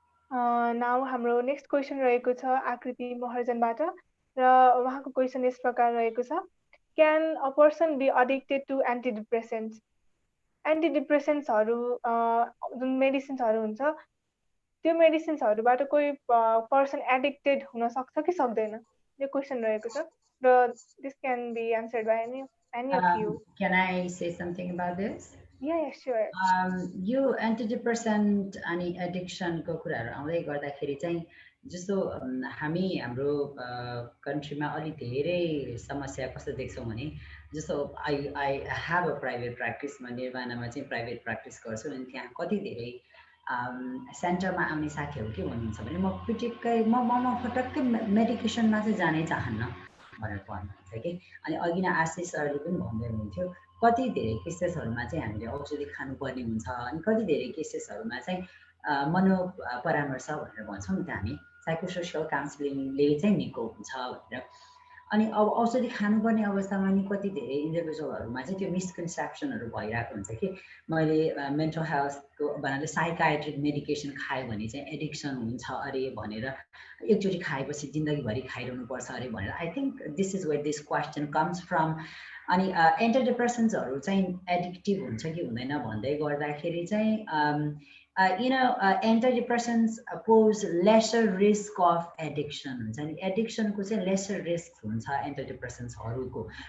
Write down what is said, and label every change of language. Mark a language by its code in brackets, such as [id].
[ne] Now हाम्रो next question रहेको छ आकृति महर्जनबाट, र उहाँको क्वेसन यस प्रकार रहेको छ, [en] Can a person be addicted to antidepressants? [ne] एन्टिडिप्रेसेन्ट्सहरू जुन मेडिसिन्सहरू हुन्छ त्यो मेडिसिन्सहरूबाट कोही पर्सन एडिक्टेड हुन सक्छ कि सक्दैन, यो क्वेसन रहेको छ। [en] र this can be answered by any of you. Can I say something about this? Yeah, sure. [ne] यो एन्टिडिप्रेसेन्ट अनि एडिक्सनको कुराहरू आउँदै गर्दाखेरि चाहिँ जस्तो हाम्रो कन्ट्रीमा अलि धेरै समस्या कस्तो देख्छौँ भने, जस्तो [en] I have a private practice, [ne] म निर्वाणामा चाहिँ प्राइभेट प्र्याक्टिस गर्छु। अनि त्यहाँ कति धेरै सेन्टरमा आउने साथीहरू के भन्नुहुन्छ भने म फटक्कै मेडिकेसनमा चाहिँ जानै चाहन्न भनेर भन्नुहुन्छ कि। अनि अघि नै आशिष सरले पनि भन्दै हुनुहुन्थ्यो कति धेरै केसेसहरूमा चाहिँ हामीले औषधि खानुपर्ने हुन्छ, अनि कति धेरै केसेसहरूमा चाहिँ मनो परामर्श भनेर भन्छौँ नि त हामी, साइकोसोसियल काउन्सिलिङले चाहिँ निको हुन्छ भनेर। अनि अब औषधि खानुपर्ने अवस्थामा नि कति धेरै इन्डिभिजुअलहरूमा चाहिँ त्यो मिसकन्सेप्सनहरू भइरहेको हुन्छ कि मैले मेन्टल हेल्थको भन्नाले साइकाट्रिक मेडिकेसन खायो भने चाहिँ एडिक्सन हुन्छ अरे भनेर, एकचोटि खाएपछि जिन्दगीभरि खाइरहनुपर्छ अरे भनेर। [en] I think this is where this question comes from. [ne] अनि एन्टिडिप्रेसेन्ट्सहरू चाहिँ एडिक्टिभ हुन्छ कि हुँदैन भन्दै गर्दाखेरि चाहिँ [en] antidepressants pose lesser risk of addiction [ne] हुन्छ नि, एडिक्सनको चाहिँ लेसर रिस्क हुन्छ एन्टिडिप्रेसेन्ट्सहरूको।